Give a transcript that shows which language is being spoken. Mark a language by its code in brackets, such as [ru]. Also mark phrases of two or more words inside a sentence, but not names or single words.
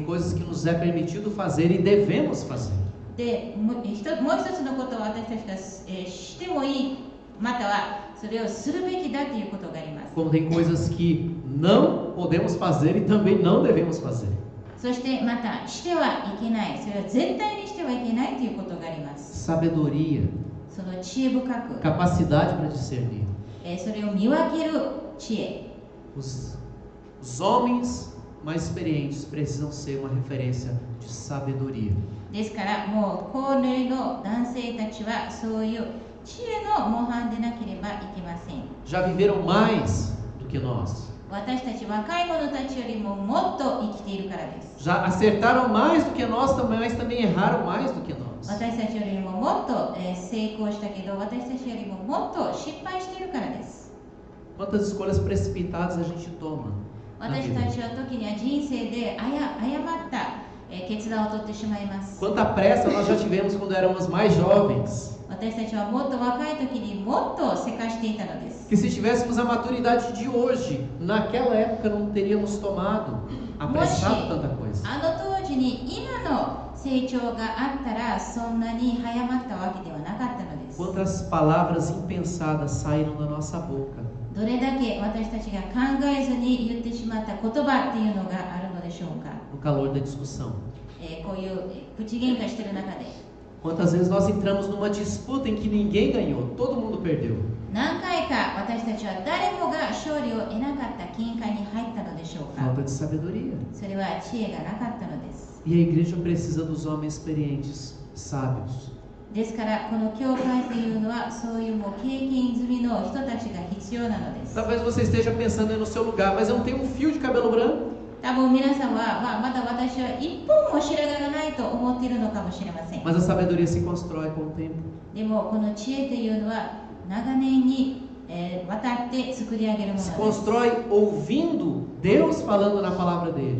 [pt] Tem coisas que nos é permitido fazer e devemos fazer. [ja] でもう一つのことは私たちが、してもいい、またはそれをするべきだということがあります。 [pt] Como tem coisas que não podemos fazer e também não devemos fazer. [ja] そしてまたしてはいけない、それは絶対にしてはいけないということがあります。 [pt] Sabedoria, [ja] その知恵深く、 [pt] capacidade para discernir. [ja] それを見分ける知恵。 [pt] Os homens mais experientes precisam ser uma referência de sabedoria. [ja] ですからもう高齢の男性たちはそういう知恵の模範でなければいけません。 [pt] Já viveram mais do que nós. [ja] 私たち若い者たちよりももっと生きているからです。 [pt] Já acertaram mais do que nós, mas também erraram mais do que nós. [ja] 私たちよりももっと成功したけど、私たちよりももっと失敗しているからです。 [pt] Quantas escolhas precipitadas a gente toma na [ja] 私 [pt] vida. [ja] たちは時には人生で誤った決断を取ってしまいます。 [pt] Quanta pressa nós já tivemos quando éramos mais jovens. [ja] 私たちはもっと若い時にもっとせかしていたのです。 [pt] Que se tivéssemos a maturidade de hoje, naquela época não teríamos tomado, apressado tanta coisa. [ja] あの当時に今の成長があったらそんなに早まったわけではなかったのです。 [pt] Quantas palavras impensadas saíram da nossa boca [ja] どれだけ私たちが考えずに言ってしまった言葉っていうのがあるのでしょうか。 [pt] no calor da discussão. [ja] こういう口喧嘩してる中で [pt] Quantas vezes nós entramos numa disputa em que ninguém ganhou, todo mundo perdeu. [ja] 何回か私たちは誰もが勝利を得なかった喧嘩に入ったのでしょうか。 [pt] Falta de sabedoria. [ja] それは知恵がなかったのです。 [pt] E a igreja precisa dos homens experientes, sábios. [ja] ですからこの教会というのはそういうもう経験済みの人たちが必要なのです。 [pt] Talvez você esteja pensando aí no seu lugar, mas eu não tenho um fio de cabelo branco. [ja] 多分皆さんは、まだ私は一本も白髪がないと思っているのかもしれません。 [pt] Mas a sabedoria se constrói com o tempo. [ja] でもこの知恵というのは長年に、わたって作り上げるもの [pt] Se [ja] です。 [pt] constrói ouvindo Deus falando na palavra dele.